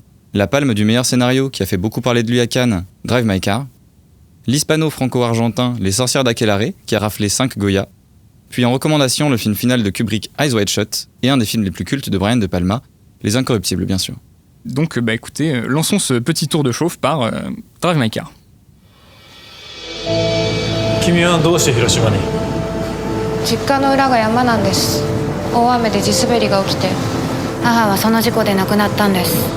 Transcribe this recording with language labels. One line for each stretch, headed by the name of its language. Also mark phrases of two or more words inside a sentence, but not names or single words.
French: La palme du meilleur scénario, qui a fait beaucoup parler de lui à Cannes, Drive My Car. L'hispano-franco-argentin Les Sorcières d'Aquelarre, qui a raflé 5 Goya. Puis en recommandation, le film final de Kubrick, Eyes Wide Shut, et un des films les plus cultes de Brian De Palma, Les Incorruptibles, bien sûr. Donc écoutez, lançons ce petit tour de chauffe par Drive My Car.
Japanese: 君はどうして広島に？実家の裏が山なんです。大雨で地滑りが起きて母はその事故で亡くなったんです。